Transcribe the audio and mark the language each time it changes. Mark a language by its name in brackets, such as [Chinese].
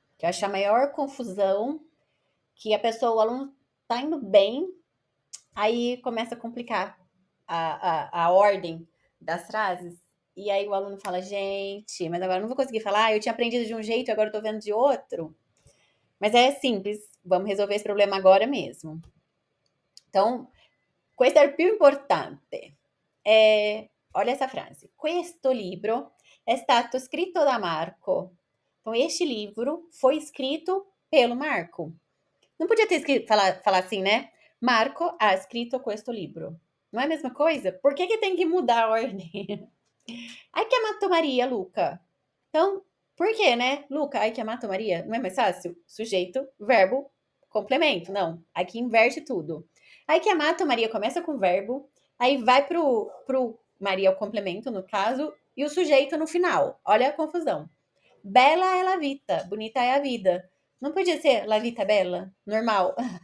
[Portuguese] Que eu acho a maior confusão que a pessoa, o aluno tá indo bem, aí começa a complicar a ordem das frases. E aí o aluno fala, gente, mas agora eu não vou conseguir falar, eu tinha aprendido de um jeito e agora eu tô vendo de outro. Mas é simples, vamos resolver esse problema agora mesmo. [Italian] Então, questo è il più importante. [Portuguese] Olha essa frase. [Italian] Questo libro è stato scritto da Marco. [Portuguese] Então, este livro foi escrito pelo Marco. Não podia ter escrito, falar assim, né? [Italian] Marco ha scritto questo libro. [Portuguese] Não é a mesma coisa? Por que tem que mudar a ordem? [Italian] Hai chiamato [Portuguese] Maria, Luca. Então, por que, né? [Italian] Luca, hai chiamato Maria? [Portuguese] Não é mais fácil? Sujeito, verbo, complemento. Não, aqui inverte tudo. [Italian] Hai chiamato Maria [Portuguese] começa com verbo, aí vai pro Maria o complemento, no caso, e o sujeito no final. Olha a confusão. [Italian] Bella é la vita, [Portuguese] bonita é a vida. Não podia ser [Italian] la vita bella? [Portuguese] Normal.